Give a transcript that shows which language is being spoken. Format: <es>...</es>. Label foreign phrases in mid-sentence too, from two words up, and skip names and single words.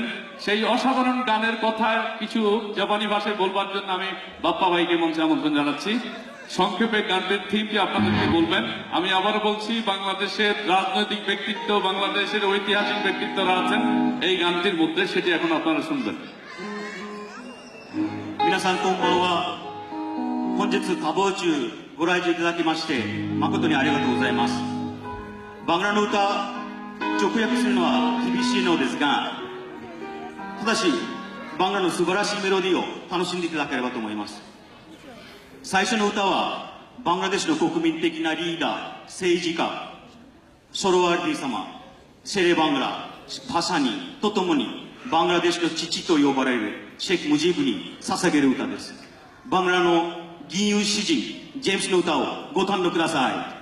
<bn>সেই অসাধারণ গানের কথা কিছু জাপানি ভাষায় বলবার জন্য আমি বাপ্পা ভাইকে মঞ্চে আমন্ত্রণ জানাচ্ছি। সংক্ষেপে গানটির থিমটি আপনাদেরকে বলবেন। আমি আবারও বলছি, বাংলাদেশের রাজনৈতিক ব্যক্তিত্ব, বাংলাদেশের ঐতিহাসিক ব্যক্তিত্বরা আছেন এই গানটির মধ্যে, সেটি এখন আপনারা শুনবেন।</bn> <ja>皆さんこんばんは。本日多忙中ご来場いただきまして誠にありがとうございます。バングラの歌直訳するのは厳しいのですが、ただしバングラの素晴らしいメロディーを楽しんでいただければと思います。最初の歌はバングラデシュの国民的なリーダー、政治家ソロワールディ様、シェレバングラパシャニとともにバングラデシュの父と呼ばれるシェイク・ムジーブに捧げる歌です。バングラの銀融詩人ジェームスの歌をご堪能ください。</ja>